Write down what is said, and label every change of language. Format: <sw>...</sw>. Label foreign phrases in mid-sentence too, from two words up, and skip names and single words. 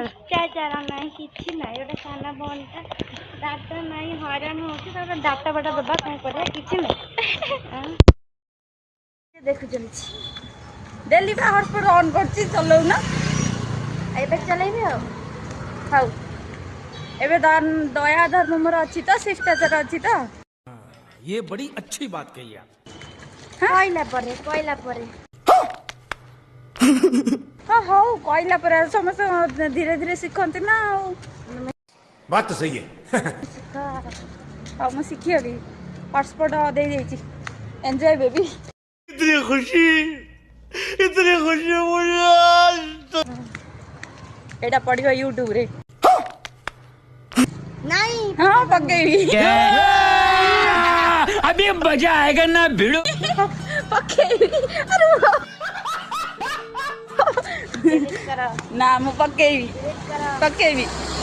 <or>ଅତ୍ୟାଚାର ନାହିଁ କିଛି ନାହିଁ ଗୋଟେ ସାନ ଭଉଣୀଟା ଡାଟା ନାହିଁ ହଇରାଣ ହଉଛି ତାପରେ ଡାଟା ବାଟା ଦେବା କଣ କରିବା କିଛି ନାହିଁ ଦେଖୁଛନ୍ତି ଡେଲି ବା</or> <en>hotspot on</en> <or>କରୁଛି ଚଲଉନ ଏବେ ଚଲେଇବି ଆଉ ହଉ ଏବେ ଦୟା ଧର୍ମ ମୋର ଅଛି ତ ଶିଷ୍ଟାଚାର ଅଛି ତ</or> <hi>ये बड़ी अच्छी बात कही आप</hi> <or>କହିଲା ପରେ ହଁ ହଉ କହିଲା ପରେ ସମସ୍ତେ ଧୀରେ ଧୀରେ ଶିଖନ୍ତି ନା ଆଉ</or> <hi>बात तो सही है</hi> <or>ହଉ ମୁଁ ଶିଖିବି ହଟସ୍ପଟ ଦେଇଯାଇଛି</or> <en>enjoy baby</en> <hi>इतनी खुशी मुझे</hi> <or>ଏଇଟା ପଡ଼ିବ ୟୁଟ୍ୟୁବରେ ନାଇଁ ହଁ ପକେଇବି</or> <hi>अभी मजा आएगा ना भिड़ो</hi> <or>ପକେଇବି ଆରେ edit କର ନା ମୁଁ ପକେଇବି edit କର ପକେଇବି</or>